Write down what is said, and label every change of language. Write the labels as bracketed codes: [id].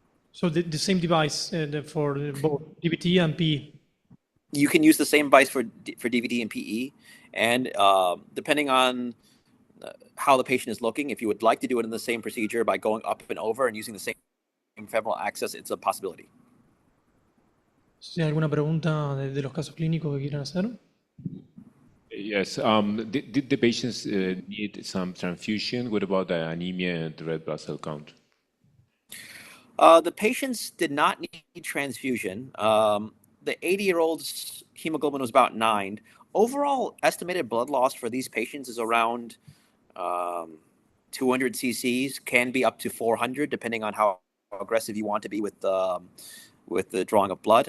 [en] So the same device for both DVT and PE? You can use the same device for DVT and PE, and depending on how the patient is looking, if you would like to do it in the same procedure by going up and over and using the same femoral access, it's a possibility. [es] ¿Hay alguna pregunta de los casos clínicos que quieran hacer? [en] Yes. Did the patients need some transfusion? What about the anemia and the red blood cell count? The patients did not need transfusion. The 80-year-old's hemoglobin was about 9. Overall estimated blood loss for these patients is around 200 cc's, can be up to 400, depending on how aggressive you want to be with the drawing of blood.